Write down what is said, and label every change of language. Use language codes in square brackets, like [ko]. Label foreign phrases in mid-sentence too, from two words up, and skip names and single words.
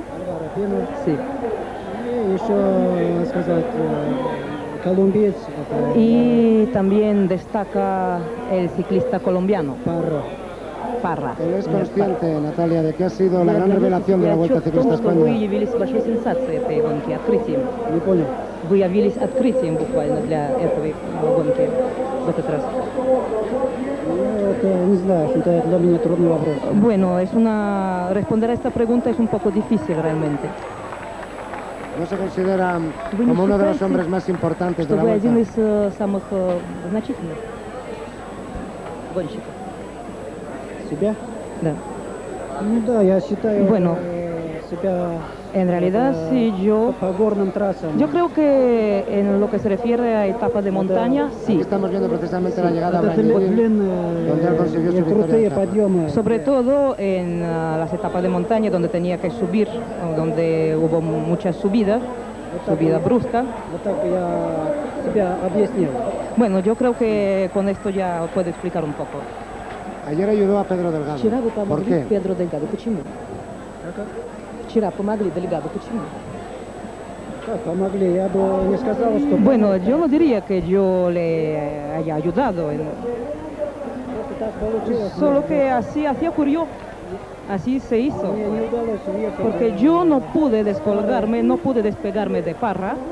[es] Sí. Y también destaca el ciclista colombiano Parra. Él es consciente, Natalia, de que ha sido la gran revelación de la Vuelta Ciclista España. [ru] Вы явились открытием буквально для этой гонки в этот раз. [es] Bueno, responder a esta pregunta es un poco difícil realmente. ¿No se considera como uno de los hombres más importantes de la Vuelta? [ru] Один из самых значительных гонщиков. ¿Себя? Да. Ну да, я считаю себя. [es] En realidad, sí, yo creo que en lo que se refiere a etapas de montaña, sí. Aquí estamos viendo precisamente la llegada a Brañevín, donde él consiguió su victoria. Sobre todo en las etapas de montaña, donde tenía que subir, donde hubo muchas subidas, subida brusca. Bueno, yo creo que con esto ya puedo explicar un poco. Ayer ayudó a Pedro Delgado. ¿Por qué? Pedro Delgado, [ru] почему? Вчера помогли Делгаду, почему? [es] Bueno, yo no diría que yo le haya ayudado, solo que así ocurrió, así se hizo, porque yo no pude descolgarme, no pude despegarme de Parra.